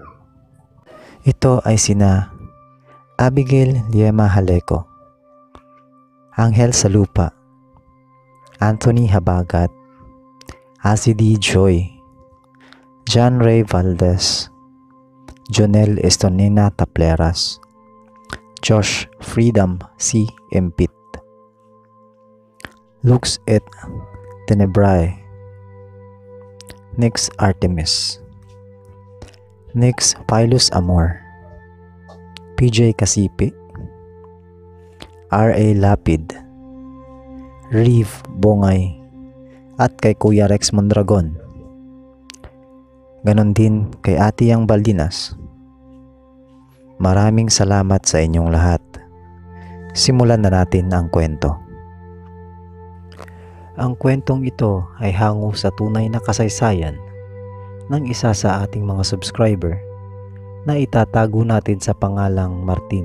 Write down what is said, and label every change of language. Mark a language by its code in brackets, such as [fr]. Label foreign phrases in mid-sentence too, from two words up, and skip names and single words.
[tl] Ito ay sina Abigail Liema Haleco, Angel Salupa, Anthony Habagat, Asidi Joy, John Ray Valdez, Jonel Estonina Tapleras, Josh Freedom C. Empit, Lux et Tenebrae, Nix Artemis, Nix Pilus Amor, PJ Kasipi, R.A. Lapid, Reeve Bongay, at kay Kuya Rex Mondragon. Ganon din kay Ate Yang Baldinas. Maraming salamat sa inyong lahat. Simulan na natin ang kwento. Ang kwentong ito ay hango sa tunay na kasaysayan ng isa sa ating mga subscriber na itatago natin sa pangalang Martin.